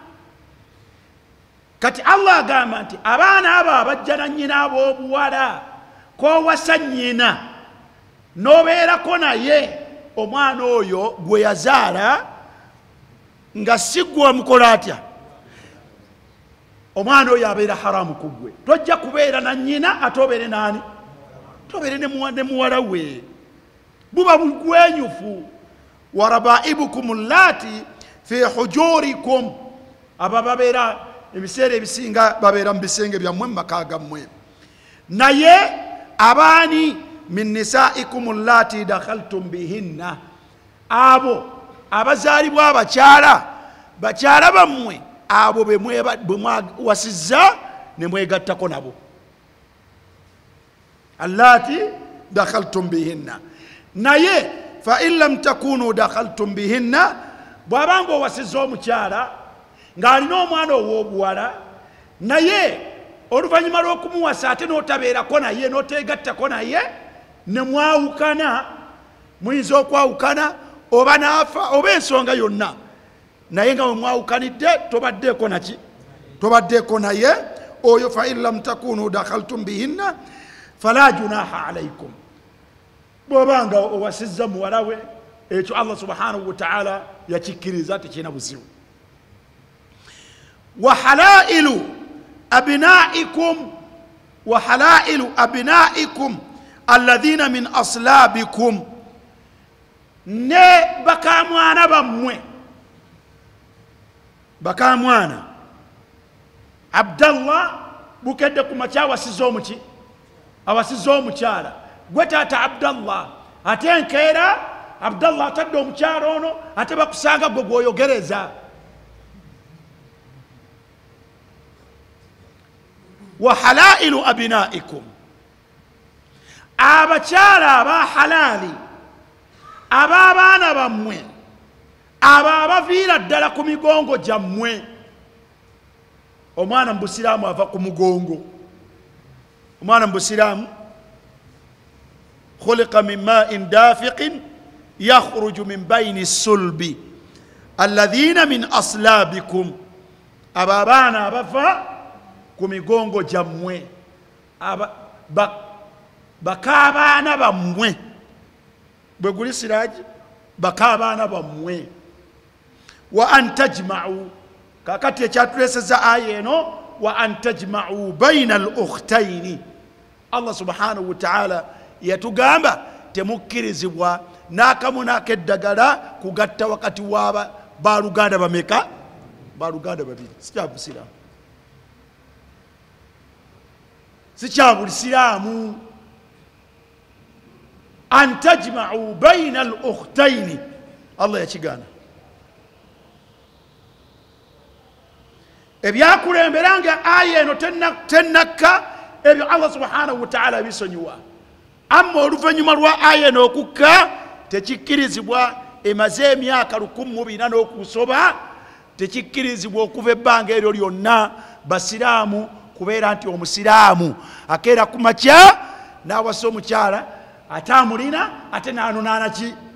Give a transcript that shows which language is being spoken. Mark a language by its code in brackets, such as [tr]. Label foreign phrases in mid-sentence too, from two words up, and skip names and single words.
[lg] kati Allah agamba nti abaana abo abajja na nnyina ab'obuwala k'owasa nnyina n'obeerako naye omwana oyo gwe yazaala nga si gwe wamukola atya omwana oyo abeera haramu ku ggwe tojja kubeera na nnyina ate obeere naani tobeere ne muwala we buba bugwenyufu [ar] وربائبكم اللاتي في حجوركم [lg] aba babeera ebiseera ebisinga babeera mu bisenge byammwe mu maka gammwe naye abaani [ar] من نسائكم اللاتي دخلتم بهن, [lg] abo abazaalibwa bakyala bammwe abo bwe mwawasizza ne mwegattako nabo. [ar] اللاتي دخلتم بهن. naye فإن لم تكونوا دخلتم بهن, [lg] bw'abanga owasizza omukyala ng'alina omwana ow'obuwala, naye oluvannyuma lw'okumuwasa ate n'otabeerako naye n'oteegattako naye, ne mwawukana, muyinza okwawukana oba naafa oba ensonga yonna, naye nga bwe mwawukanidde tobaddeeko naki, tobaddeeko naye oyo. [ar] فإن لم تكونوا دخلتم بهن فلا جناح عليكم. [lg] bw'obanga owasizza muwala we, ekyo Allah [ar] سبحانه وتعالى [lg] yakikkiriza, tekirina buzibu. [ar] وحلائل أبنائكم الذين من أصلابكم، [lg] ne bakamwana bammwe, bakamwana Abdallah bukedde ku makya awasizza omukyala, gwe taata Abdallah, ate enkeera Abdallah atadde omukyala ono, ate bakusanga gwe gwoyogereza. [ar] وحلائل أبنائكم، [lg] abakyala aba halaali, ab'abaana bammwe, abo abaviira ddala ku migongo gyammwe. omwana mu busiraamu ava ku mugongo. omwana mu busiraamu [ar] خلق من ماء دافق يخرج من بين صلب الذين من أصلابكم, [lg] abo abaana abava ku migongo gyammwe, bakaabaana bammwe. bwe guli siraaji, bakaabaana bammwe. [ar] وأن تجمعوا, [lg] kakati ekyatuleeseza aya eno, [ar] وأن تجمعوا بين الأختين. [lg] Allah [ar] سبحانه وتعالى [lg] yatugamba temukkirizibwa n'akamu n'akeddagala kugatta wakati wa baluganda bameka, baluganda babiri. sikyabusiraamu, sikyabusiraamu. [ar] أن تجمعوا بين الأختين, Allah yakigaana. [lg] ebyakulemberanga aya eno tennakka ebyo Allah [ar] سبحانه وتعالى [lg] bisonyiwa. amma oluvannyuma lwa aya eno okukka, tekikkirizibwa emaze emyaka 1400 n'okusoba, tekikkirizibwa okuva ebbanga eryo lyonna basiraamu kubeera nti omusiraamu akeera ku makya n'awasa omukyala ate amulina ate n'anonaanaki.